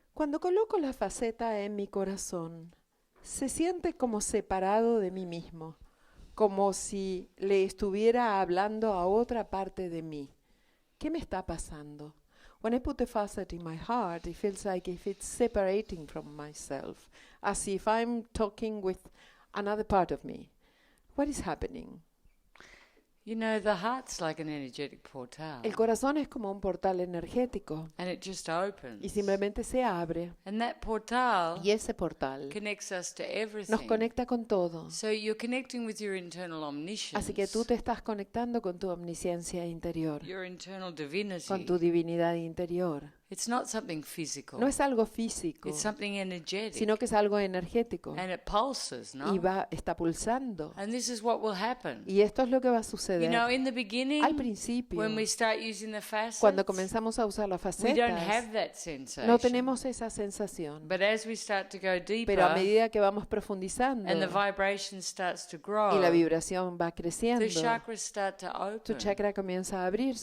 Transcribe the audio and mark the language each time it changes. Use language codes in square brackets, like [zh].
[es] Cuando coloco la faceta en mi corazón, se siente como separado de mí mismo, como si le estuviera hablando a otra parte de mí. ¿Qué me está pasando? [en] When I put the facet in my heart, it feels like if it's separating from myself, as if I'm talking with another part of me. What is happening? You know, the heart's like an energetic portal. [es] El corazón es como un portal energético [en] And it just opens. [es] y simplemente se abre. [en] And that portal [es] Y ese portal [en] connects us to everything. [es] nos conecta con todo. [en] So you're connecting with your internal omniscience. [es] Así que tú te estás conectando con tu omnisciencia interior, [en] Your internal divinity. [es] con tu divinidad interior. [en] It's not something physical. [es] No es algo físico, [en] It's something energetic. [es] sino que es algo energético [en] And it pulses, no? [es] y está pulsando. [en] And this is what will happen. [es] Y esto es lo que va a [en] You [es] suceder. [en] know, in the beginning, [es] Al principio, [en] when we start using the facets, [es] cuando comenzamos a usar las [en] we don't [es] facetas, [en] have that sensation. [es] no tenemos esa sensación. [en] But as we start to go deeper, [es] Pero a medida que vamos profundizando [en] and the vibration starts to grow, [es] y la vibración va creciendo, [en] the chakras start to [es] tu [en] open. [es] chakra comienza a abrirse.